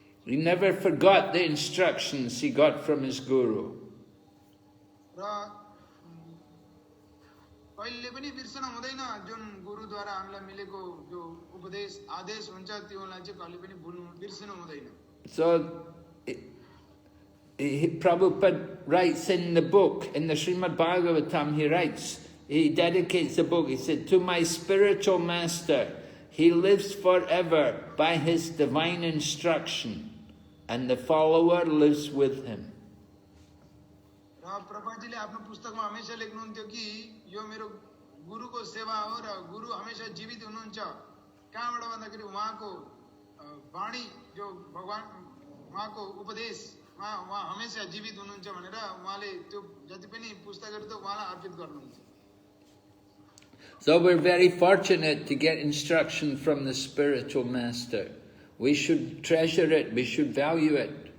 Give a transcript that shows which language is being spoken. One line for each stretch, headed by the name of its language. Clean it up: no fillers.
English: He never forgot the instructions he got from his guru.
Nepali: र कहिले पनि बिर्सन हुँदैन जुन गुरुद्वारा हामीलाई मिलेको जो उपदेश आदेश हुन्छ त्योलाई चाहिँ कहिले पनि बिर्सिनु हुँदैन.
English: So Prabhupada writes in the book, in the Srimad Bhagavatam, he dedicates the book, he said, to my spiritual master, he lives forever by his divine instruction, and the follower lives with him.
Nepali: र प्रभुजीले आफ्नो पुस्तकमा हमेशा लेख्नुहुन्थ्यो कि यो मेरो गुरुको सेवा हो र गुरु हमेशा जीवित हुनुहुन्छ. कहाँबाट भन्दाखेरि उहाँको वाणी जो भगवान उहाँको उपदेश उहाँ हमेशा जीवित हुनुहुन्छ भनेर उहाँले त्यो जति पनि पुस्तकहरू त उहाँलाई अर्पित गर्नुहुन्छ.
English: So we're very fortunate to get instruction from the spiritual master. We should treasure it, we should value it.